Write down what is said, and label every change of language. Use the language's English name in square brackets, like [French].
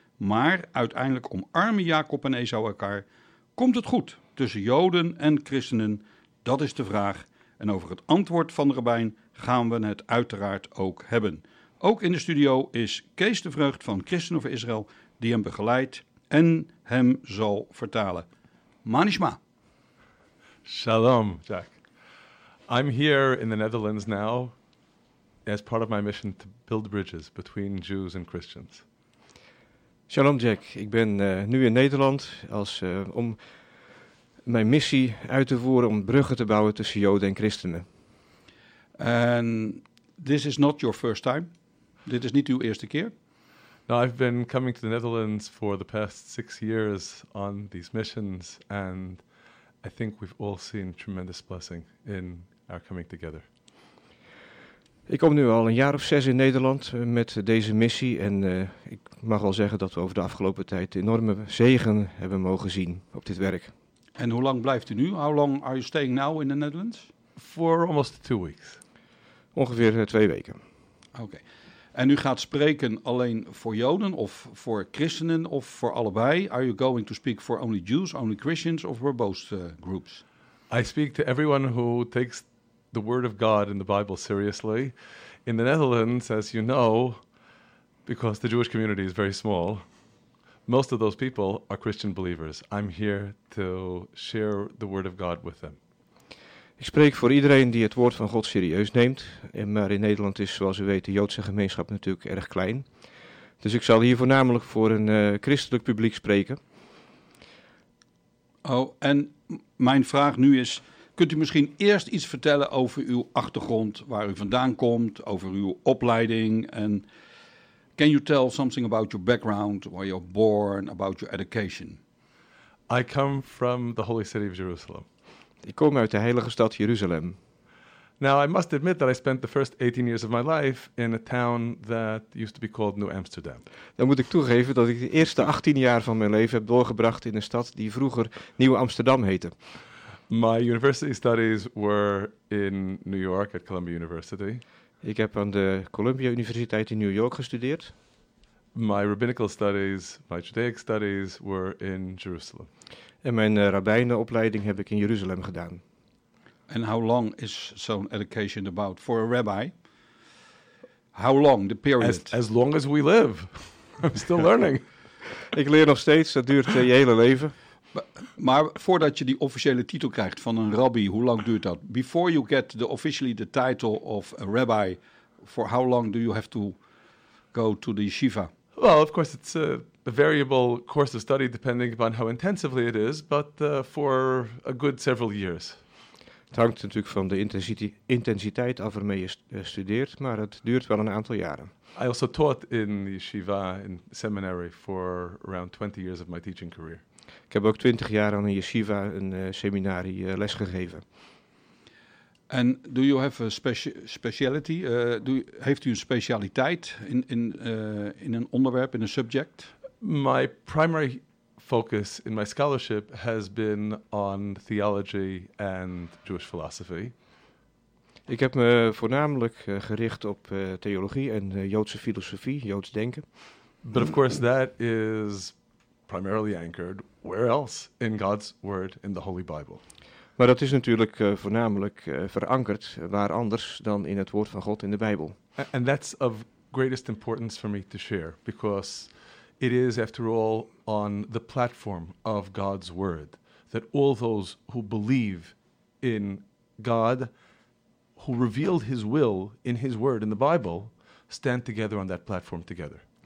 [Dutch] Maar uiteindelijk omarmen Jacob en Esau elkaar. Komt het goed tussen Joden en Christenen? Dat is de vraag. En over het antwoord van de rabbijn gaan we het uiteraard ook hebben. Ook in de studio is Kees de Vreugd van Christenen voor Israël die hem begeleidt en hem zal vertalen. [Hebrew] Manishma. Shalom, Jack. [English] I'm here in the Netherlands now as part of my mission to build bridges between Jews and Christians. [Hebrew] Shalom, Jack. [Dutch] Ik ben nu in Nederland om mijn missie uit te voeren om bruggen te bouwen tussen Joden en Christenen. [English] And this is not your first time. [Dutch] Dit is niet uw eerste keer. [English] Now, I've been coming to the Netherlands for the past 6 years on these missions, and I think we've all seen tremendous blessing in our coming together. [Dutch] Ik kom nu al een jaar of zes in Nederland met deze missie, en ik mag al zeggen dat we over de afgelopen tijd enorme zegen hebben mogen zien op dit werk. En hoe lang blijft u nu? [English] How long are you staying now in the Netherlands? For almost 2 weeks. [Dutch] Ongeveer 2 weken. [English] Okay. [Dutch] En u gaat spreken alleen voor Joden of voor Christenen of voor allebei? [English] Are you going to speak for only Jews, only Christians or for both groups? I speak to everyone who takes the word of God in the Bible seriously. In the Netherlands, as you know, because the Jewish community is very small, most of those people are Christian believers. I'm here to share the word of God with them. [Dutch] Ik spreek voor iedereen die het woord van God serieus neemt. Maar in Nederland is, zoals u weet, de Joodse gemeenschap natuurlijk erg klein. Dus ik zal hier voornamelijk voor een christelijk publiek spreken. Oh, en mijn vraag nu is, kunt u misschien eerst iets vertellen over uw achtergrond, waar u vandaan komt, over uw opleiding? [English] En can you tell something about your background, where you're born, about your education? I come from the holy city of Jerusalem. [Dutch] Ik kom uit de heilige stad Jeruzalem. [English] Now, I must admit that I spent the first 18 years of my life in a town that used to be called New Amsterdam. [Dutch] Dan moet ik toegeven dat ik de eerste 18 jaar van mijn leven heb doorgebracht in een stad die vroeger Nieuw Amsterdam heette. [English] My university studies were in New York at Columbia University. [Dutch] Ik heb aan de Columbia Universiteit in New York gestudeerd. [English] My rabbinical studies, my Judaic studies were in Jerusalem. [Dutch] En mijn rabbijnenopleiding heb ik in Jeruzalem gedaan. [English] And how long is zo'n education about for a rabbi? How long the period? As long as we live. I'm still learning. [Dutch] Ik leer nog steeds, dat duurt je hele leven. Maar voordat je die officiële titel krijgt van een rabbi, hoe lang duurt dat? [English] Before you get the officially the title of a rabbi, for how long do you have to go to the yeshiva? Well, of course, it's a variable course of study depending upon how intensively it is, but for a good several years. [Dutch] Het hangt natuurlijk van de intensiteit af waarmee je studeert, maar het duurt wel een aantal jaren. [English] I also taught in the yeshiva in seminary for around 20 years of my teaching career. [Dutch] Ik heb ook 20 jaar aan een yeshiva, een seminari, lesgegeven. [English] And do you have a speciality? [Dutch] Heeft u een specialiteit in een onderwerp, in een subject? [English] My primary focus in my scholarship has been on theology and Jewish philosophy. [Dutch] Ik heb me voornamelijk gericht op theologie en Joodse filosofie, Joods denken. [English] But of course that is primarily anchored where else in God's word in the Holy Bible. [Dutch] Maar dat is natuurlijk voornamelijk verankerd waar anders dan in het woord van God in de Bijbel. [English] And that's of greatest importance for me to share because it is after all on the platform of God's word that all those who believe in God who revealed his will in his word in the Bible stand together on that platform together.